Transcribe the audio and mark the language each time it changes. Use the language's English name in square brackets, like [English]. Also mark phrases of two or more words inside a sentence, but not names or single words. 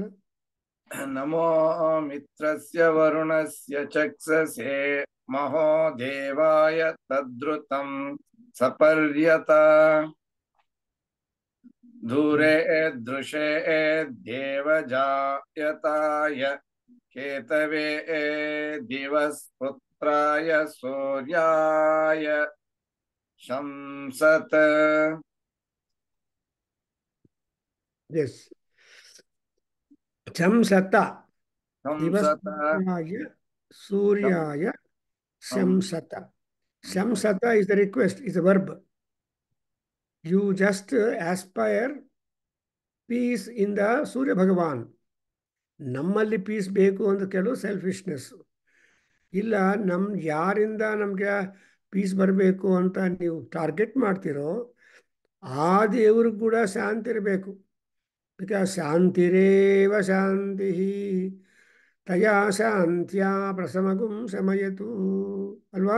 [Sanskrit] ನಮೋ ಮಿತ್ರಸ್ಯ ವರುಣಸ್ಯ ಚಕ್ಷಸೆ ಮಹೋ ದೇವಾಯ ತದ್ರುತಂ ಸಪರ್ಯತ ದೂರೆ ದೃಶೇ ದೇವಜಾಯತಾಯ ಕೇತವೇ ದಿವಸ್ಪುತ್ರಾಯ ಸೂರ್ಯಾಯ ಶಂಸತ್. [English] Yes. [Sanskrit] Chamsata. ಶಂಸತ दिवस्पुत्राय सूर्याय शंसत. [English] Shamsata is the request, is a verb. You just aspire peace in the Surya Bhagavan. [Kannada] ನಮ್ಮಲ್ಲಿ ಪೀಸ್ ಬೇಕು ಅಂತ ಕೆಲವು ಸೆಲ್ಫಿಶ್ನೆಸ್ ಇಲ್ಲ. ಯಾರಿಂದ ನಮಗೆ ಪೀಸ್ ಬರಬೇಕು ಅಂತ ನೀವು ಟಾರ್ಗೆಟ್ ಮಾಡ್ತೀರೋ ಆ ದೇವ್ರಿಗೆ ಕೂಡ ಶಾಂತಿ ಇರಬೇಕು. ಬಿಕಾಸ್ [Sanskrit] ಶಾಂತಿರೇವ ಶಾಂತಿ ತಯಾ ಶಾಂತ್ಯಾ ಪ್ರಸಮಗುಂ ಶಮಯತು [Kannada] ಅಲ್ವಾ.